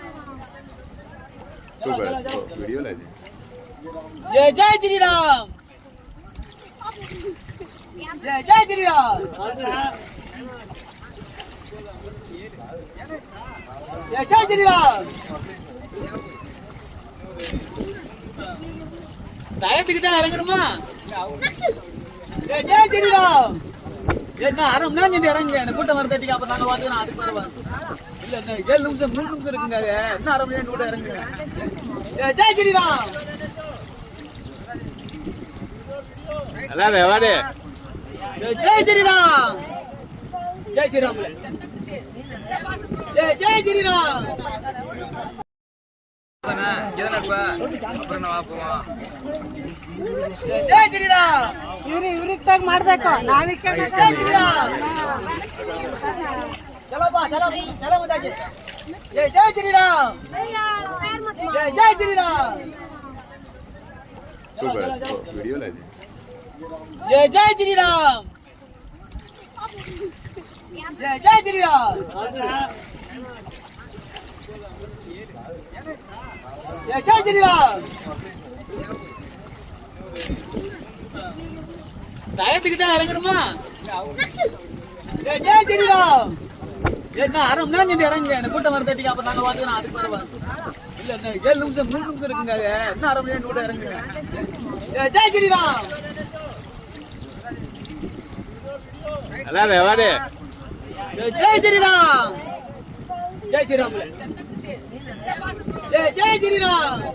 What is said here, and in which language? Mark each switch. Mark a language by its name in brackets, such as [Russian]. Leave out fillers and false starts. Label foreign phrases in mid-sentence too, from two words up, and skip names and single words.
[Hindi] वीडियो ले जय जय श्री राम जय जय श्री राम जय जय श्री राम [Tamil] டயத்துக்கு தான் இறங்கணுமா [Hindi] जय जय श्री राम [Tamil] என்ன அரை மணி நேரம் இறங்குங்க இந்த கூட்டம் வரதட்டிக்கு அப்புறம் நாங்க வந்துக்கிறோம் அதுக்கு வருவோம் இல்ல என்ன 7 நிமிஷம் 3 நிமிஷம் இருக்குங்க என்ன அரை மணி நேரம் கூட இறங்குங்க [Hindi] जय श्रीराम [Malayalam] അല്ലാതെ വാടേ [Hindi] जय श्रीराम जय श्रीराम जय श्रीराम जय श्री राम [Kannada] ಇವ್ರಿಗೆ ಮಾಡ್ಬೇಕು ನಾವಿಕ್ಕೆ [Hindi] जय श्री राम चलो बा चलो चलो बताइए जय श्री राम जय श्री राम वीडियो ले जय श्री राम जय श्री राम जय श्री राम [Tamil] டயத்துக்கு தான் இறங்கணுமா [Hindi] जय श्री राम [Tamil] என்ன அரை மணி நேரம் இறங்குங்க இந்த கூட்டம் வரதட்டிக்கு அப்புறம் நாங்க வந்துக்கிறோம் அதுக்கு வருவோம் இல்ல என்ன 7 நிமிஷம் 3 நிமிஷம் இருக்குங்க என்ன அரை மணி நேரம் கூட இறங்குங்க [Hindi] जय श्री राम [Malayalam] അല്ലാതെ വാടേ [Hindi] जय श्री राम जय श्री राम जय जय श्री राम